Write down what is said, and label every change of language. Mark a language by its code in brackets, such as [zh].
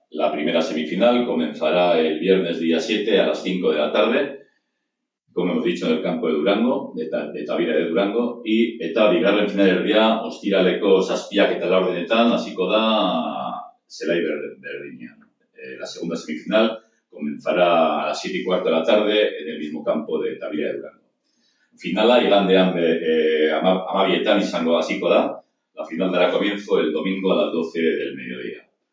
[es] La primera semifinal comenzará el viernes día 7 a las 5 de la tarde, como hemos dicho, en el campo de Durango, de Tavira de Durango, [eu] eta bigarren finalerdia ostiraleko 7:00 hasiko da zelai berdinean. [es] La segunda semifinal comenzará a las 7:15 de la tarde en el mismo campo de Tavira de Durango. [eu] Finala igandean 12:00 izango hasiko da. [es] La final dará comienzo el domingo a las 12 del mediodía.